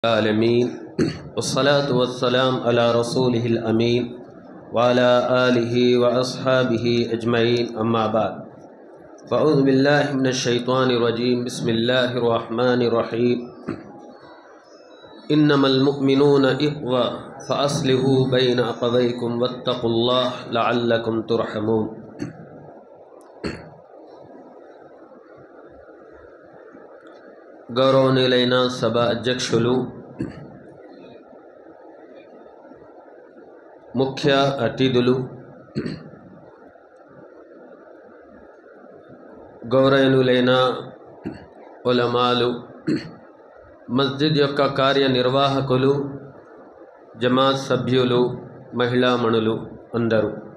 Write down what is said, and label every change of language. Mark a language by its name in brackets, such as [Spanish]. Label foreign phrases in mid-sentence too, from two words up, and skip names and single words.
[Arabic] العالمين والصلاة والسلام على رسوله الأمين وعلى آله وأصحابه أجمعين أما بعد فأعوذ بالله من الشيطان الرجيم بسم الله الرحمن الرحيم إنما المؤمنون إخوة فأصلحوا بين أخويكم واتقوا الله لعلكم ترحمون. [Telugu] గౌరవనీయులైన సభ అధ్యక్షులు, ముఖ్య అతిథులు, గౌరవనీయులైన ఉలమాలు, మస్జిద్ యొక్క కార్యనిర్వాహకులు, జమాత్ సభ్యులు, మహిళామణులు అందరూ